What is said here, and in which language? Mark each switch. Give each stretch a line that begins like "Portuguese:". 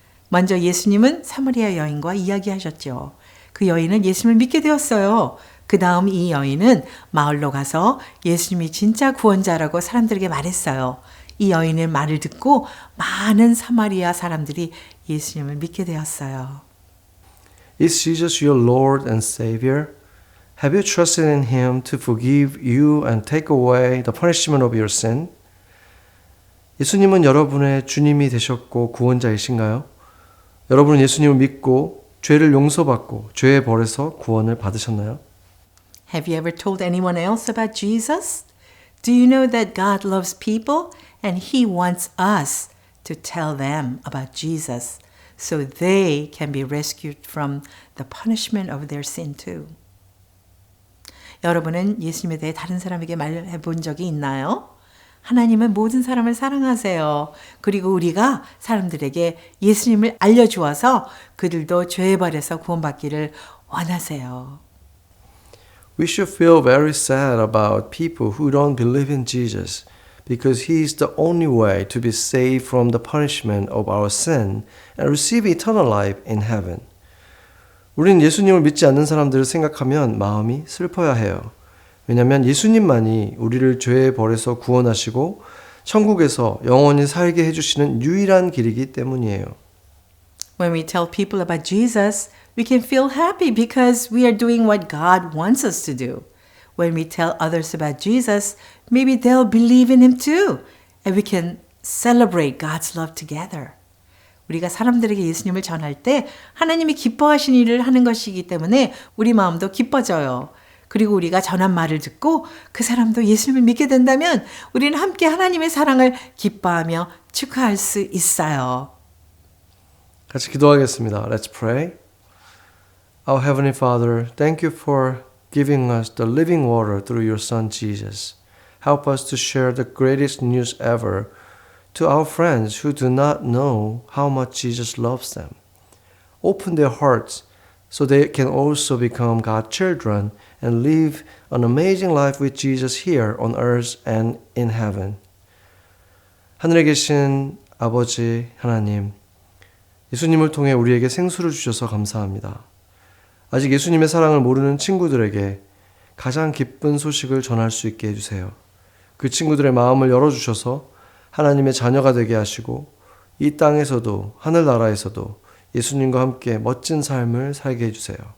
Korean: 먼저 예수님은 사마리아 여인과 이야기하셨죠. 그 여인은 예수님을 믿게 되었어요. 그 다음 이 여인은 마을로 가서 예수님이 진짜 구원자라고 사람들에게 말했어요. 이 여인의 말을 듣고 많은 사마리아 사람들이 예수님을 믿게 되었어요.
English: Is Jesus your Lord and Savior? Have you trusted in him to forgive you and take away the punishment of your sin?
Korean: 예수님은 여러분의 주님이 되셨고 구원자이신가요? 여러분은 예수님을 믿고 죄를 용서받고 죄의 벌에서 구원을 받으셨나요?
English: Have you ever told anyone else about Jesus? Do you know that God loves people and he wants us to tell them about Jesus so they can be rescued from the punishment of their sin too?
Korean: 여러분은 예수님에 대해 다른 사람에게 말해 본 적이 있나요? 하나님은 모든 사람을 사랑하세요. 그리고 우리가 사람들에게 예수님을 알려주어서 그들도 죄의 벌에서 구원받기를 원하세요.
English: We should feel very sad about people who don't believe in Jesus because he is the only way to be saved from the punishment of our sin and receive eternal life in heaven.
Korean: 우리는 예수님을 믿지 않는 사람들을 생각하면 마음이 슬퍼야 해요. 왜냐하면 예수님만이 우리를 죄의 벌에서 구원하시고 천국에서 영원히 살게 해주시는 유일한 길이기 때문이에요.
English: When we tell people about Jesus, we can feel happy because we are doing what God wants us to do. When we tell others about Jesus, maybe they'll believe in him too, and we can celebrate God's love together.
Korean: 우리가 사람들에게 예수님을 전할 때 하나님이 기뻐하신 일을 하는 것이기 때문에 우리 마음도 기뻐져요. 그리고 우리가 전한 말을 듣고 그 사람도 예수님을 믿게 된다면 우리는 함께 하나님의 사랑을 기뻐하며 축하할 수 있어요. 같이 기도하겠습니다.
English: Let's pray. Our Heavenly Father, thank you for giving us the living water through your Son Jesus. Help us to share the greatest news ever to our friends who do not know how much Jesus loves them. Open their hearts so they can also become God's children and live an amazing life with Jesus here on earth and in heaven.
Korean: 하늘에 계신 아버지 하나님, 예수님을 통해 우리에게 생수를 주셔서 감사합니다. 아직 예수님의 사랑을 모르는 친구들에게 가장 기쁜 소식을 전할 수 있게 해주세요. 그 친구들의 마음을 열어주셔서 하나님의 자녀가 되게 하시고 이 땅에서도 하늘나라에서도 예수님과 함께 멋진 삶을 살게 해주세요.